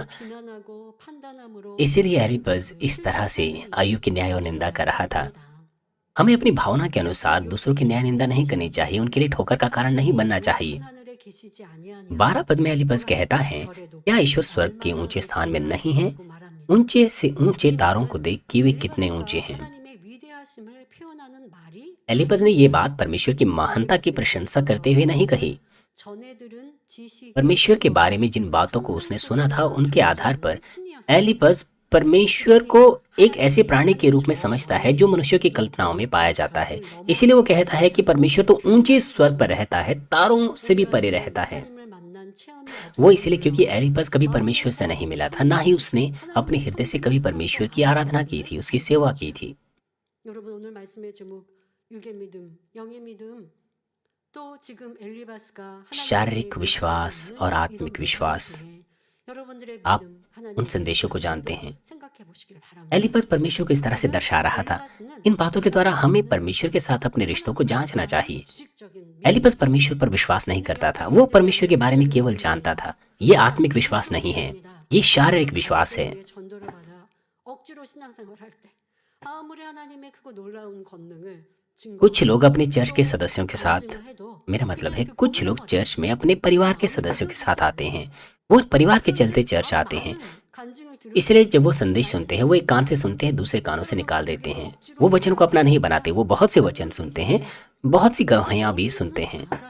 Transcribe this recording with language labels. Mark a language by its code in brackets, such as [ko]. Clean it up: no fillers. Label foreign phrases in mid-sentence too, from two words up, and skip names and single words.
[hi] इसीलिए एलिपस इस तरह से अय्यूब की न्याय और निंदा कर रहा था। हमें अपनी भावना के अनुसार दूसरों की न्याय निंदा नहीं करनी चाहिए, उनके लिए ठोकर का कारण नहीं बनना चाहिए। [ko] 계시지 [hi] 12 पद में [ko] 아니하냐 [hi] एलिपज कहता है, क्या ईश्वर स्वर्ग के ऊंचे स्थान में नहीं है? ऊंचे से ऊंचे तारों को देख कि वे कितने ऊंचे हैं। [ko] 하나님의 위대하심을 표현하는 말이 [hi] एलिपज ने ये बात परमेश्वर की महानता की प्रशंसा करते हुए नहीं कही। [ko] 전에 들은 지식이 [hi] परमेश्वर के बारे में जिन बातों को उसने सुना था उनके आधार पर एलिपज परमेश्वर को एक ऐसे प्राणी के रूप में समझता है जो मनुष्यों की कल्पनाओं में पाया जाता है। इसीलिए वो कहता है कि परमेश्वर तो ऊंचे स्वर्ग पर रहता है, तारों से भी परे रहता है। [ko] 하나님을 만난 체험이 [hi] वो इसलिए क्योंकि एलिपज कभी परमेश्वर से नहीं मिला था, ना ही उसने अपने हृदय से कभी परमेश्वर की आराधना की थी, उसकी सेवा की थी। [ko] 여러분 오늘 말씀의 제목 육의 믿음, 영의 믿음 또 지금 엘리바스가 [hi] शारीरिक विश्वास और आत्मिक विश्वास, [ko] 여러분들의 [hi] आप [ko] 믿음 [hi] उन संदेशों को जानते हैं। [ko] 생각해 보시길 바랍니다. [hi] एलिपज परमेश्वर को इस तरह से दर्शा रहा था। इन बातों के द्वारा हमें परमेश्वर के साथ अपने रिश्तों को जांचना चाहिए। एलिपज परमेश्वर पर विश्वास नहीं करता था, वो परमेश्वर के बारे में केवल जानता था। ये आत्मिक विश्वास नहीं है, ये शारीरिक विश्वास है। [ko] 전도를 받아 억지로 신앙생활할 때 아무리 하나님의 크고 놀라운 권능을 [hi] कुछ लोग अपने चर्च के सदस्यों के साथ, मेरा मतलब है कुछ लोग चर्च में अपने परिवार के सदस्यों के साथ आते हैं। वो परिवार के चलते चर्च आते हैं, इसलिए जब वो संदेश सुनते हैं वो एक कान से सुनते हैं, दूसरे कानों से निकाल देते हैं। वो वचन को अपना नहीं बनाते, वो बहुत से वचन सुनते हैं, बहुत सी गवाहियां भी सुनते हैं।